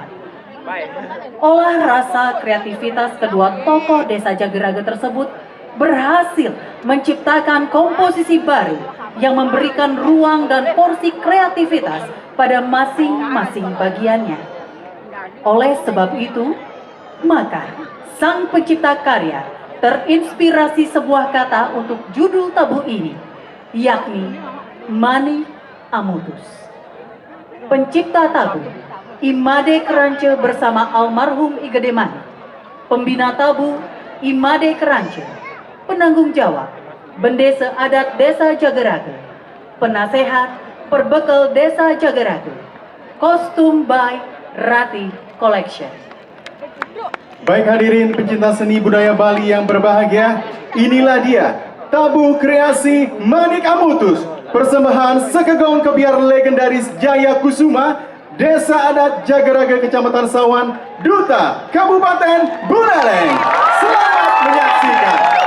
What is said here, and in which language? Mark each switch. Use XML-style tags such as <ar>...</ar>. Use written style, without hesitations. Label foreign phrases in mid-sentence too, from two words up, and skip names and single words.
<id>Olah rasa kreativitas kedua tokoh desa Jagerage tersebut berhasil menciptakan komposisi baru yang memberikan ruang dan porsi kreativitas pada masing-masing bagiannya. Oleh sebab itu, maka sang pencipta karya terinspirasi sebuah kata untuk judul tabuh ini, yakni Manik Amutus. Pencipta tabuh Imade Kerance bersama almarhum I Gede Manik. Pembina tabuh Imade Kerance. Penanggung jawab Bendesa Adat Desa Jagerage. Penasehat Perbekal Desa Jagerage. Kostum by Rati Collection. Baik hadirin pencinta seni budaya Bali yang berbahagia, inilah dia tabuh kreasi Manik Amutus, persembahan Sekegong Kebiar legendaris Jaya Kusuma, Desa Adat Jagerage Kecamatan Sawan, Duta Kabupaten Buleleng. Selamat menyaksikan.</id>